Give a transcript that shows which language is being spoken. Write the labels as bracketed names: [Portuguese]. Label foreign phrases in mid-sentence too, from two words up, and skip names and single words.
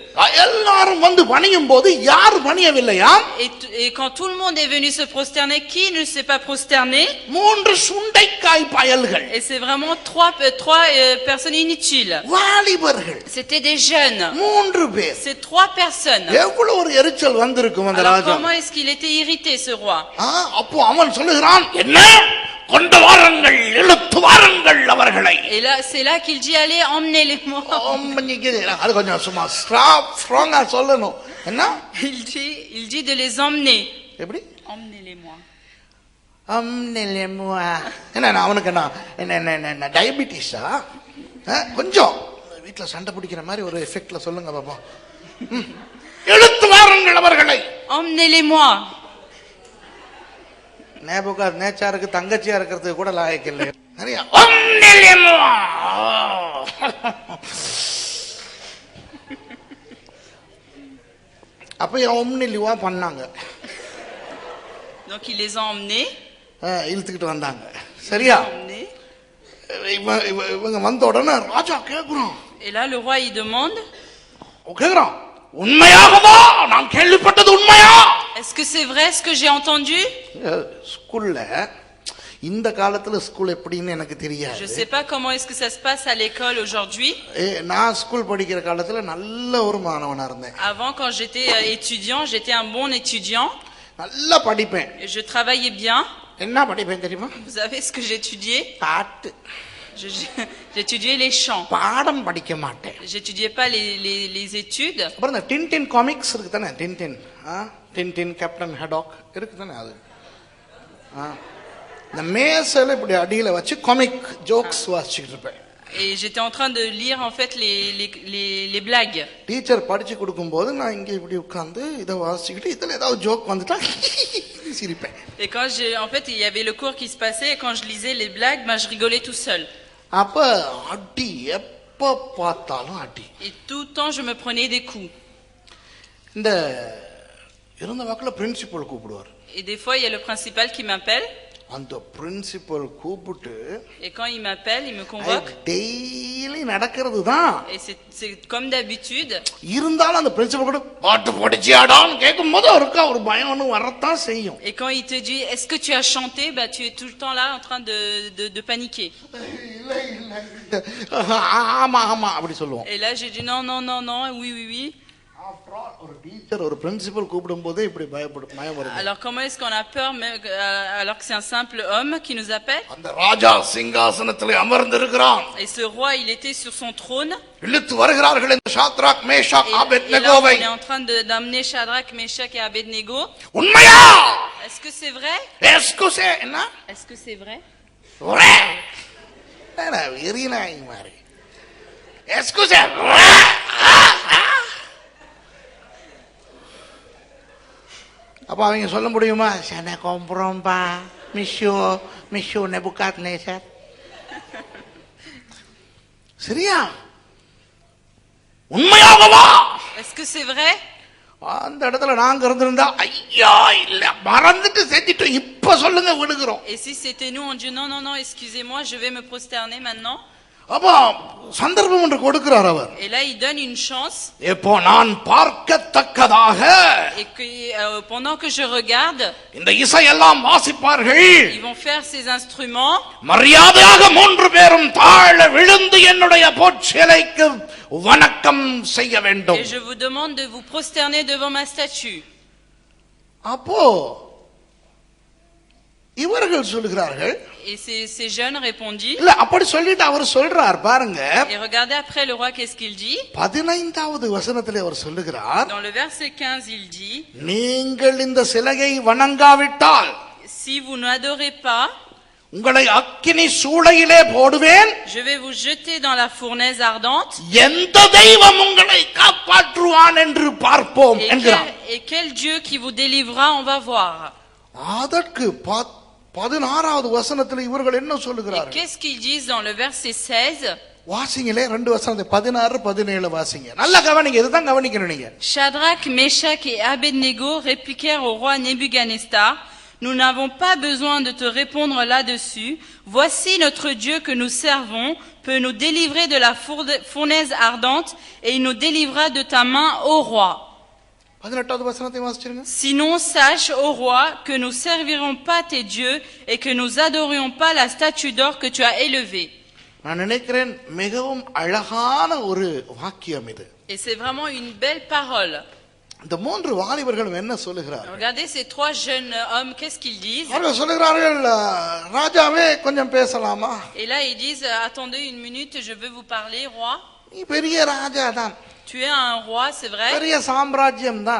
[Tamil] எல்லாரும் வந்து பணியும் போது யார் பணியவில்லையா? [French] Et quand tout le monde est venu se prosterner, qui ne s'est pas prosterné? [Tamil] 3 சுண்டைக்காய் பயல்கள். [French] Et c'est vraiment trois personnes inutiles. [Tamil] வாலிபர்கள். [French] C'était des jeunes. [Tamil] 3 பேர். [French] C'est 3 personnes. [Tamil] எவ்வளவு ஒரு எரிச்சல் வந்திருக்கும் அந்த [French] Alors [Tamil] ராஜா. [French] comment est-ce qu'il était irrité ce roi? [Tamil] அப்போ அவன் சொல்லுகிறான், என்ன கொண்டு வாருங்கள் இழுத்து வாருங்கள் அவர்களை. [French] Et là c'est là qu'il dit, allez emmenez-les-moi. [Tamil] அது கொஞ்சம் சும்மா ஸ்ட்ராங்கா சொல்லணும். என்ன? [French] Il dit de les emmener. [Tamil] எப்படி? [French] Emmenez-les-moi. [Tamil] என்ன அவனுக்கு என்ன டயபிட்டிஸா? கொஞ்சம் வீட்டுல சண்டை பிடிக்கிற மாதிரி ஒரு எஃபெக்ட்ல சொல்லுங்க பாப்பா. இழுத்து வாருங்கள் அவர்களை. [French] Emmenez-les-moi. [Tamil] நேபுகாத்நேச்சாருக்கு தங்கச்சியா இருக்கிறதுக்கு கூட லாயக்கு இல்லை. அப்ப ஒம்னிலிவா பண்ணாங்க. [French] Donc il les a emmenés. [Tamil] இழுத்துக்கிட்டு வந்தாங்க. சரியா? இவங்க வந்த உடனே ராஜா கேக்குறான். [French] Et là le roi il demande, [Tamil] கேக்குறான், உண்மையாகவா நான் கேள்விப்பட்டது உண்மையா? [French] Est-ce que c'est vrai ce que j'ai entendu? [Tamil] ஸ்கூல்ல இந்த காலத்துல ஸ்கூல் எப்படின்னு எனக்கு தெரியாது. [French] Je sais pas comment est-ce que ça se passe à l'école aujourd'hui. [Tamil] நான் ஸ்கூல் படிக்கிற காலத்துல நல்ல ஒரு மாணவனா இருந்தேன். [French] Avant quand j'étais étudiant, j'étais un bon étudiant. [Tamil] நல்லா படிப்பேன். [French] Je travaillais bien. [Tamil] என்ன படிப்பேன் தெரியுமா? [French] Vous savez ce que j'étudiais? [Tamil] பாட்டு. [French] J'étudiais les chants. [Tamil] பாடம் படிக்க மாட்டேன். [French] J'étudiais pas les études. [Tamil] அப்புறம் இந்த டின்டின் காமிக்ஸ் இருக்கு தானே, டின்டின் கேப்டன் ஹடாக் இருக்கு தானே, அது இந்த மேசையில இப்படி அடியில வச்சு [English] comic jokes [Tamil] வாசிச்சுட்டு இருப்பேன். [French] Et j'étais en train de lire en fait les blagues. [Tamil] டீச்சர் படிச்சு கொடுக்கும்போது நான் இங்க இப்படி உட்கார்ந்து இத வாசிச்சிட்டு இதுல ஏதாவது ஜோக் வந்துட்டா சிரிப்பேன். [French] Et quand en fait il y avait le cours qui se passait et quand je lisais les blagues, je rigolais tout seul. [Tamil] அப்ப அடி எப்ப பார்த்தாலும் அடி. [French] Et tout le temps je me prenais des coups. [Tamil] இந்த இருந்த வாக்குல பிரின்சிபல் கூப்பிடுவார். [French] Et des fois il y a le principal qui m'appelle. [Tamil] அந்த பிரின்சிபல் கூப்பிட்டு, [French] et quand il m'appelle, il me convoque. [Tamil] டெய்லி நடக்கிறது தான். [French] Et c'est comme d'habitude. [Tamil] இருந்தாலும் அந்த பிரின்சிபல் கூட பாட்டு படிச்சியாடான்னு கேட்கும்போது அவருக்கு ஒரு பயம் ஒன்று வரத்தான் செய்யும். [French] Et quand il te dit est-ce que tu as chanté, tu es tout le temps là en train de paniquer. [Tamil] ஆமா ஆமா அப்படி சொல்லுவோம். [French] Et là j'ai dit non non non non, oui oui oui. [Tamil] ஒரு டீச்சர் ஒரு பிரின்சிபல் கூப்பிடும்போதே இப்படி பயம் வருது. [French] Alors comment est-ce qu'on a peur même alors que c'est un simple homme qui nous appelle? [Tamil] அந்த ராஜா சிங்காசனத்திலே அமர்ந்திருக்கிறான். [French] Et ce roi il était sur son trône. [Tamil] இழுத்து வருகிறார்கள் இந்த சாத்ராக் மேஷாக் ஆபேத்நேகோவை. [French] On est en train d'amener Shadrach, Meshach et Abednego. [Tamil] உண்மையா? [French] Est-ce que c'est vrai? Est-ce que c'est என்ன? Est-ce que c'est vrai? [Tamil] ஒரே என்ன வெறினாய் மாதிரி. [French] Est-ce que c'est [Tamil] அப்ப அவங்க சொல்ல முடியுமா? சன கொம்புறோம்பா மிஷோ நெபுகாத்நேசர். சரியா? உண்மையாகவா? [French] Est-ce que c'est vrai? [Tamil] அந்த இடத்துல நாங்க இருந்திருந்தா ஐயா இல்ல மறந்துட்டு செஞ்சிட்டோம் இப்ப சொல்லுங்க விடுகிறோம். [French] Et si c'était nous on dit non non non excusez-moi je vais me prosterner maintenant. [Tamil] அப்ப சந்தர்ப்பம் ஒன்று கொடுக்கிறார் அவர். [French] Et là il donne une chance. [Tamil] இப்போ நான் பார்க்கத்தக்கதாக [French] Et que pendant que je regarde [Tamil] இந்த இசையெல்லாம் வாசிப்பார்கள். [French] Ils vont faire ces instruments. [Tamil] மரியாதையாக 3 பேரும் தாழ விழுந்து என்னுடைய பொற்சிலைக்கு வணக்கம் செய்ய வேண்டும். [French] Et je vous demande de vous prosterner devant ma statue. [Tamil] அப்போ இவர்கள் சொல்கிறார்கள். [French] Et ces jeunes répondit. [Tamil] இல்ல அப்படி சொல்லிட்டு அவர் சொல்றார் பாருங்க. [French] Et regardez après le roi qu'est-ce qu'il dit? [Tamil] 15வது வசனத்திலே அவர் சொல்லுகிறார். [French] Dans le verset 15 il dit. [Tamil] நீங்கள் இந்த சிலையை வணங்காவிட்டால் [French] Si vous n'adorez pas [Tamil] உங்களை அக்கினி சூளையிலே போடுவேன். [French] Je vais vous jeter dans la fournaise ardente. [Tamil] எந்த தெய்வம் உங்களை காப்பாற்றுவான் என்று பார்ப்போம் என்கிறார். [French] Et quel Dieu qui vous délivrera on va voir. [Tamil] அதற்கு 16வது வசனத்தில் இவர்கள் என்ன சொல்லுகிறார்கள்? [French] Qu'est-ce qu'ils disent dans le verset 16? [Tamil] வாசிங்களே 2 வசனத்தை 16 17 வாசிங்க. நல்லா கவனிங்க இதுதான் கவனிக்கணும் நீங்க. [French] Shadrach, Meshach et Abednego répliquèrent au roi Nebuchadnezzar. Nous n'avons pas besoin de te répondre là-dessus. Voici notre Dieu que nous servons peut nous délivrer de la fournaise ardente et il nous délivrera de ta main, ô roi. [Tamil] 18வது வசனத்தை வாசிச்சிருங்க. [French] Sinon sache, ô roi, que nous servirons pas tes dieux et que nous adorions pas la statue d'or que tu as élevée. [Tamil] நான் நினைக்கிறேன் மிகவும் அழகான ஒரு வாக்கியம் இது. [French] Et c'est vraiment une belle parole. [Tamil] இந்த 3 வாலிபர்களும் என்ன சொல்லுகிறார்கள்? [French] Regardez ces 3 jeunes hommes, qu'est-ce qu'ils disent? [Tamil] அவர்கள் சொல்லுகிறார்கள் ராஜாவே கொஞ்சம் பேசலாமா? [French] Et là ils disent attendez une minute, je veux vous parler, roi. [Tamil] நீ பெரிய ராஜா தான். [French] Tu es un roi, c'est vrai. [Tamil] பெரிய சாம்ராஜ்யம் தான்.